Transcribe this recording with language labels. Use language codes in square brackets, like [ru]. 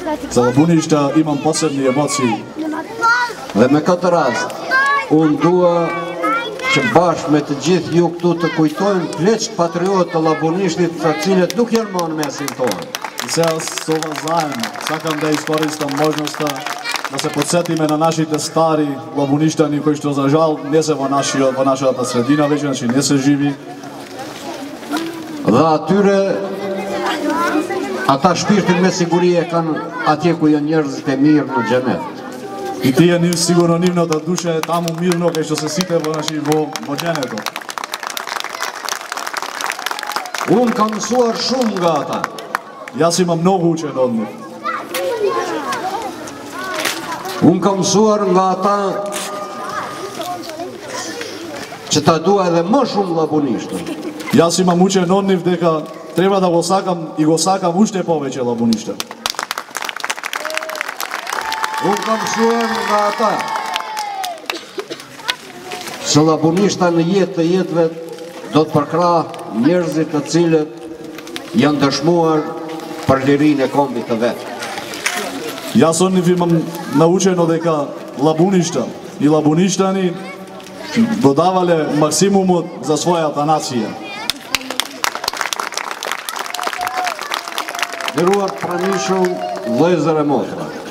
[mk] За вllabunishta имам посебни емоции. [sq] Dhe me këtë rast, unë dua që bashkë me të gjithë ju këtu të kujtojmë pleqt patriot të vllabunishtit të cilët nuk janë më në mesin tonë. [mk] И сега со вас заедно сакам да искористам можноста да се подсетиме на нашите стари вllabuništani кои што за жал не се во нашата средина веќе, значи не се живи. [sq] Dhe atyre, ata shpirtin me siguri e kanë atje ku janë njerëzit e mirë në xhenet. [mk] И тие нив сигурно нивната душа е таму мирно кај што се сите во xhenето. [sq] Unë kam mësuar shumë nga ata. [mk] Јас имам многу учен од нив. [sq] Unë kam mësuar nga ata që ta dua edhe më shumë vllabunishtën. [mk] Јас имам учен од нив дека треба да го сакам и го сакам уште повеќе вllabunishta. [sq] Unë kam mësuar nga ata që vllabunishta në jetë të jetëve do të përkrah njerëzit të cilët janë dëshmuar për lirinë e kombit të vetë. [mk] Јас од нив имам научено дека вllabunishta и вllabuništani додавале максимумот за својата нација. [sq] Nderuar pranishëm, vëllezër e motra.